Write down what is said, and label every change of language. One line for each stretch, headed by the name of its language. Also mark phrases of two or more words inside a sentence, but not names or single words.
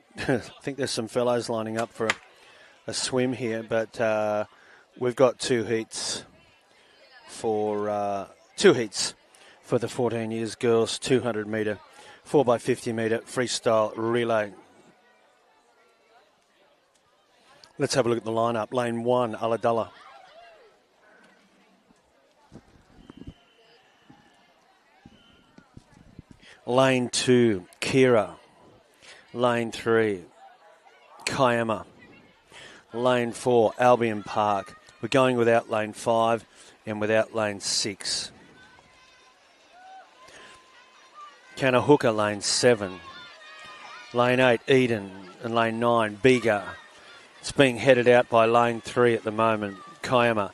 English: I think there's some fellows lining up for a swim here, but we've got 2 heats for the 14 years girls 200 metre, 4x50 metre freestyle relay. Let's have a look at the lineup. Lane 1, Ulladulla. Lane 2, Kira. Lane 3, Kiama. Lane 4, Albion Park. We're going without Lane 5 and without Lane 6. Kanahooka, Lane 7. Lane 8, Eden. And Lane 9, Bega. It's being headed out by Lane 3 at the moment, Kiama.